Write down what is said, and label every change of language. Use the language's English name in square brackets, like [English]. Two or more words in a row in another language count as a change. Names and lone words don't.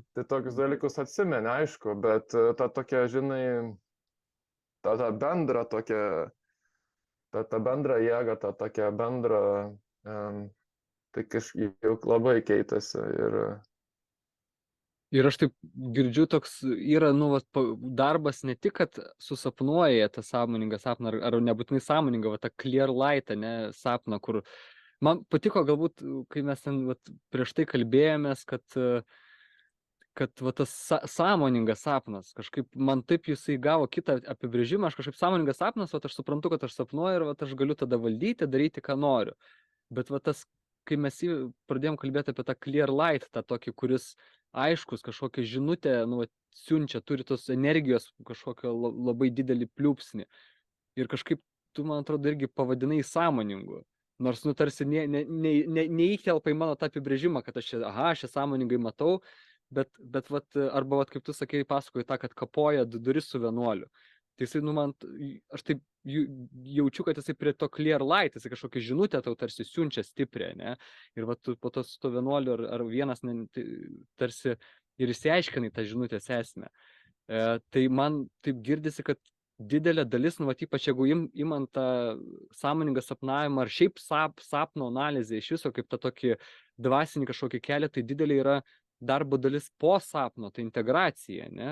[Lithuanian] Tai tokius dalykus atsimeni, aišku, bet ta tokia, žinai, ta bendra tokia, ta bendra jėga, ta tokia bendra, tai kažkaip jau labai keitėsi ir Ir aš taip girdžiu, toks yra, nu, vat, darbas ne tik, kad susapnuoja tą sąmoningą sapną, ar nebūtinai sąmoningą, va, tą [English] clear light, [Lithuanian] ne, sapną, kur man patiko galbūt, kai mes ten vat, prieš tai kalbėjomės, kad va, tas sąmoningas sapnas, kažkaip man taip jisai gavo kitą apibrėžimą, aš kažkaip sąmoningas sapnas, va, aš suprantu, kad aš sapnuoju ir va, aš galiu tada valdyti, daryti, ką noriu. Bet va tas, kai mes pradėjom kalbėti apie tą [English] clear light, [Lithuanian] tą tokį, kuris aiškus, kažkokią žinutę, nu, vat, siunčia, turi tos energijos kažkokio labai didelį pliūpsnį. Ir kažkaip tu, man atrodo, irgi pavadinai sąmoningu. Nors, nu, tarsi neįtelpa į mano tą apibrėžimą, kad aš čia sąmoningai matau, bet vat, arba, vat, kaip tu sakei, pasakoji tą, kad kapoja duris su vienuoliu. Tai jisai, nu, aš taip jaučiu, kad jisai prie to [English] clear light, [Lithuanian] jisai kažkokią žinutę tau tarsi siunčia stiprią, ne? Ir va, tu po to su to vienuoliu ar vienas tarsi ir išsiaiškinai tą žinutės esmę. Tai man taip girdisi, kad didelė dalis, nu, va, ypač jeigu imant tą sąmoningą sapnavimą ar šiaip sapno analizę iš viso, kaip tą tokį dvasinį kažkokį kelią, tai didelė yra darbo dalis po sapno, tai integracija, ne?